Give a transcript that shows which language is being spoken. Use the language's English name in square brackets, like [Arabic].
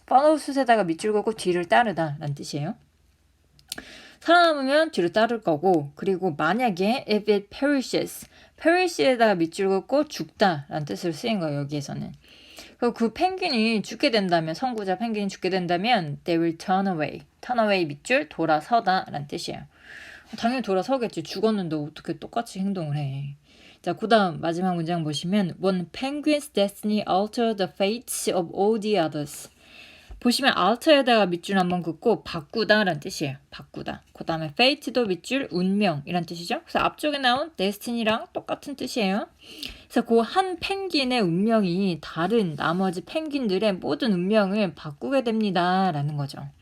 [English] follow suit [Korean] 에다가 밑줄 긋고 뒤를 따르다 라는 뜻이에요. 살아남으면 뒤로 따를 거고 그리고 만약에 [English] if it perishes [Korean] 에다가 밑줄 긋고 죽다 라는 뜻으로 쓰인 거예요. 여기에서는. 그리고 그 펭귄이 죽게 된다면 선구자 펭귄이 죽게 된다면 [English] they will turn away [Korean] 밑줄 돌아서다 라는 뜻이에요. 당연히 돌아서겠지. 죽었는데 어떻게 똑같이 행동을 해. 자, 그 다음 마지막 문장 보시면 [English] When penguin's destiny alter the fates of all the others. [Korean] 보시면 alter에다가 밑줄 한번 긋고 바꾸다 라는 뜻이에요. 바꾸다. 그 다음에 fate도 밑줄 운명이란 뜻이죠. 그래서 앞쪽에 나온 destiny랑 똑같은 뜻이에요. 그래서 그 한 펭귄의 운명이 다른 나머지 펭귄들의 모든 운명을 바꾸게 됩니다 라는 거죠.